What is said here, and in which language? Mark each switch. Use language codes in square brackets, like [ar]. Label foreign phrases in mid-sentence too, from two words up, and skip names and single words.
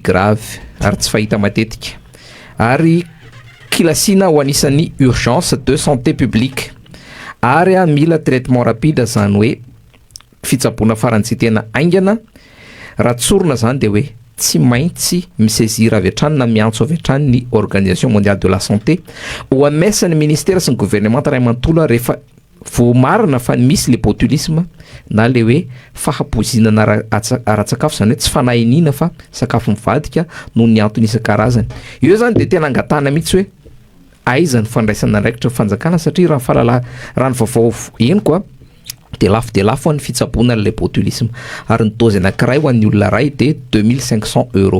[mg] grave ary tsy fahita matetika ary kilasina ho anisan'ny [fr] urgence de santé publique [mg] ary mila [fr] traitement rapide [mg] zany hoe fitsaboana faran'izay tena aingana raha tsorona zany de hoe tsy maintsy misaisir avy hatrany na miantso avy hatrany ny [fr] organisation mondiale de la santé [mg] OMS ny ministère sy ny gouvernement ray manontolo rehefa voamarina fa misy le botulisme na le hoe fahapozinana ara-tsakafo zany hoe tsy fanahinina fa sakafo mivadika no ny antony isan-karazany io zany de tena angatana mihitsy hoe aiza ny fandraisana andraikitra fanjakana satria raha fahalala raha ny vaovao eny koa de lafo ny fitsaboana le botulisme ary ny dozy anankiray ho an'ny olona ray de 2500 €.